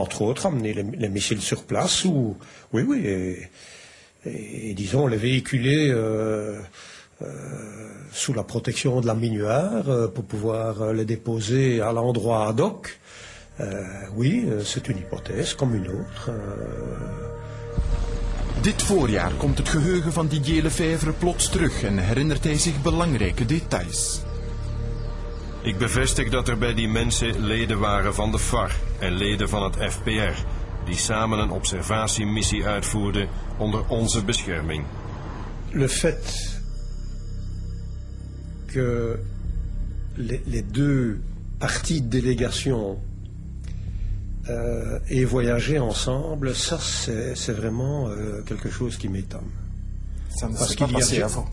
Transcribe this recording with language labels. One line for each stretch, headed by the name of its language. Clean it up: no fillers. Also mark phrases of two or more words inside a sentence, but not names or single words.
French: Entre autres, amener les missiles sur place, et disons, les véhiculer sous la protection de la Minuar pour pouvoir les déposer à l'endroit ad hoc. C'est une hypothèse comme une autre.
Dutch: Dit voorjaar komt het geheugen van Didier Lefebvre plots terug en herinnert hij zich belangrijke details. Ik bevestig dat er bij die mensen leden waren van de FAR en leden van het FPR, die samen een observatiemissie uitvoerden onder onze bescherming.
French: Le fait que les deux parties de délégation aient voyagé ensemble, ça c'est vraiment quelque chose qui m'étonne. Ça ne s'est pas passé avant.